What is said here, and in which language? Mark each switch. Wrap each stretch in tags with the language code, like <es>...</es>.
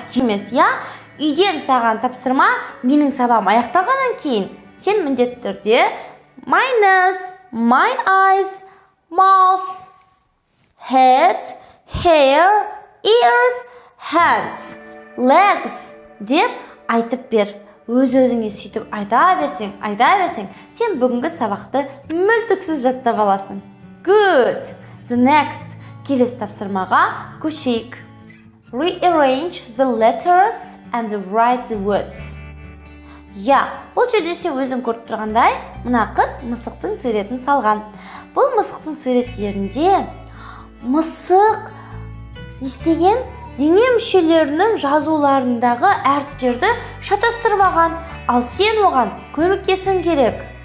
<kk>Емес, үйден саған тапсырма, менің сабағым аяқталғаннан кейін сен міндетті түрде</kk> <en>my nose, my eyes, mouth, head, hair, ears, hands, legs</en> <kk>деп айтып бер. Өз-өзіңе сөйтіп айта берсең, сен бүгінгі сабақты мүлтіксіз жаттап аласың.</kk> <en>Good. The next.</en> <kk>Келесі тапсырмаға көшейік.</kk> <en>Rearrange the letters and write the words.</en> <kk>Бұл жерде сен өзің көріп тұрғандай, мына қыз мысықтың суретін салған. Бұл мысықтың суреттерінде мысық не істеген? дене мүшелерінің жазуларындағы әріптерді шатастырып алған, ал сен оған көмектесуің керек.</kk>